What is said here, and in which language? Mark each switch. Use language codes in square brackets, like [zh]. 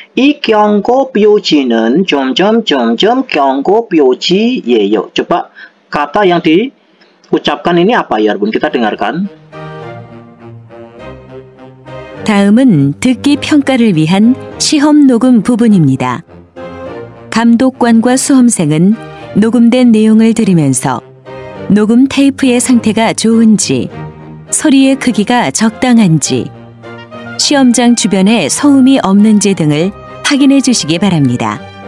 [ko] 이 경고 표지는 경고 표지 예요. [id] Coba kata yang diucapkan ini apa ya, Bun? Kita dengarkan. [ko] 다음은 듣기 평가를 위한 시험 녹음 부분입니다. 감독관과 수험생은 녹음된 내용을 들으면서 녹음 테이프의 상태가 좋은지, 소리의 크기가 적당한지, 시험장 주변에 소음이 없는지 등을 확인해 주시기 바랍니다.